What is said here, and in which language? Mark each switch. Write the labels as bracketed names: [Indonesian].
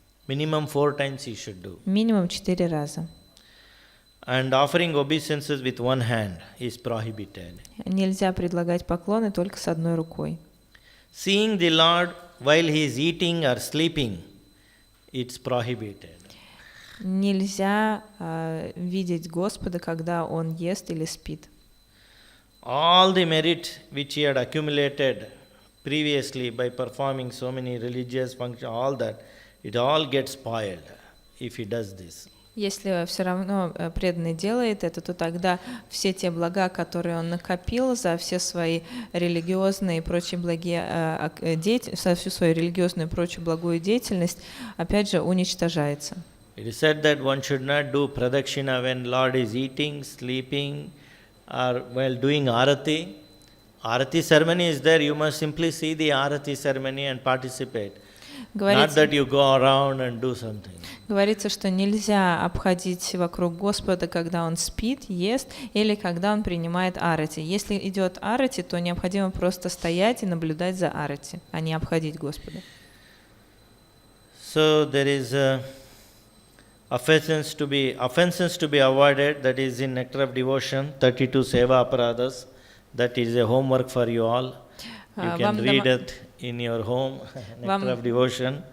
[English] Minimum 4 times he should do. [Russian] Минимум 4 раза. [English] And offering obeisances with one hand is prohibited. [Russian] Нельзя предлагать поклоны только с одной рукой. [English] Seeing the Lord while he is eating or sleeping, it's prohibited. [Russian] Нельзя видеть Господа, когда Он ест или спит. [English] All the merit which he had accumulated previously by performing so many religious functions, all that, it all gets spoiled if he does this. [Russian] Если все равно преданный делает это, то тогда все те блага, которые он накопил за все свои религиозные и прочие благие за всю свою религиозную и прочую благую деятельность, опять же, уничтожается. [English] It is said that one should not do pradakshina when Lord is eating, sleeping, or while doing arati. Arati ceremony is there, you must simply see the arati ceremony and participate. Not that you go around and do something. [Russian] Говорится, что нельзя обходить вокруг Господа, когда Он спит, ест, или когда Он принимает арати. Если идет арати, то необходимо просто стоять и наблюдать за арати, а не обходить Господа. [English] So there is offenses to be avoided, that is in Nectar of Devotion, 32 Seva Aparadas. That is a homework for you all. You can read it in your home, Nectar of Devotion.